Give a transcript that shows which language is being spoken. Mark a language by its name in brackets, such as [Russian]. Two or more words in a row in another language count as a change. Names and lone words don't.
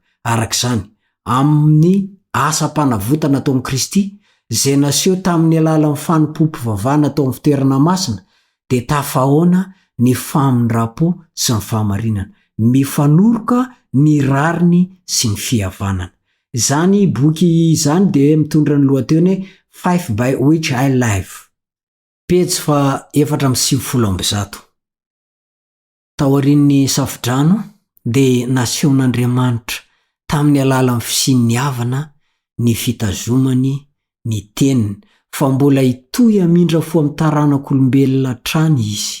[Malagasy] Arak'izany, amin'ny asa-panavotana tao amin'i Kristy izay naseho tamin'ny alalan'ny fanompoam-pivavahana tao amin'ny fitoerana masina, dia tafahoana ny famindrapo sy ny fahamarinana, mifanoroka ny rariny sy ny fihavanana. Zany boky izany dia mitondra ny lohateny Five by which I live. Pejy 450. Taorian'ny safidrano dia nasehon'Andriamanitra tamin'ny alalan'ny fisian'ny havana, ny fitazomany, ny teniny, fa mbola hitohy hamindra fo amin'ny taranak'olombelona trany izy.